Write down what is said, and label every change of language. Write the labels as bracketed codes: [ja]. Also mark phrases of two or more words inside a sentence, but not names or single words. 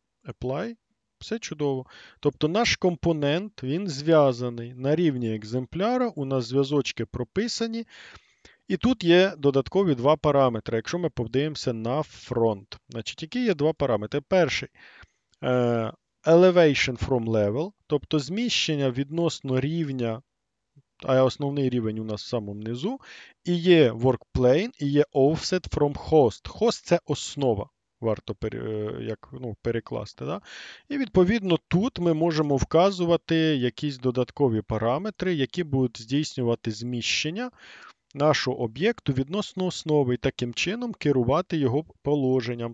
[uk] Apply. Все чудово. Тобто наш компонент, він зв'язаний на рівні екземпляра, у нас зв'язочки прописані. І тут є додаткові два параметри, якщо ми подивимося на фронт. Значить, які є два параметри? [en] Перший elevation from level, [uk] тобто зміщення відносно рівня, а основний рівень у нас в самому низу, і є [en] work plane, [uk] і є [en] offset from host. Host – [uk] це основа, варто перекласти. Да? І відповідно тут ми можемо вказувати якісь додаткові параметри, які будуть здійснювати зміщення нашого об'єкту відносно основи і таким чином керувати його положенням.